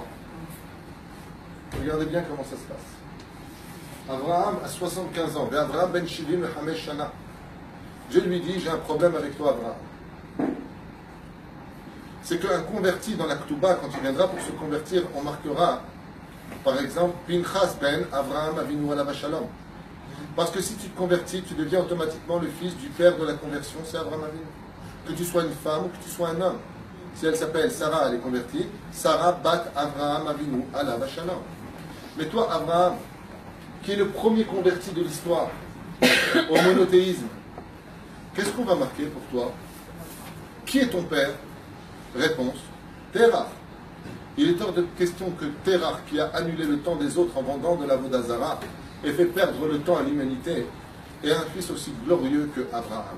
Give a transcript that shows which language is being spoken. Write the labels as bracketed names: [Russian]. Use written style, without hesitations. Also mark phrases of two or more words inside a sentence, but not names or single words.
[French] Regardez bien comment ça se passe. Abraham a 75 ans, et Abraham [Hebrew] בן שבעים ל חמש שנה. [French] Dieu lui dit, j'ai un problème avec toi, Abraham. C'est qu'un converti dans la Ktuba, quand il viendra pour se convertir, on marquera, par exemple, [Hebrew] פנחס בן אברהם אבינו עליו השלום. [French] Parce que si tu te convertis, tu deviens automatiquement le fils du père de la conversion, c'est [Hebrew] אברהם אבינו. [French] Que tu sois une femme ou que tu sois un homme. Si elle s'appelle Sarah, elle est convertie, [Hebrew] שרה בת אברהם אבינו עליו השלום. [French] Mais toi, Abraham, qui est le premier converti de l'histoire au monothéisme, qu'est-ce qu'on va marquer pour toi? Qui est ton père? Réponse, Terach. Il est hors de question que Terach, qui a annulé le temps des autres en vendant de la Vodazara, ait fait perdre le temps à l'humanité, ait un fils aussi glorieux que Abraham.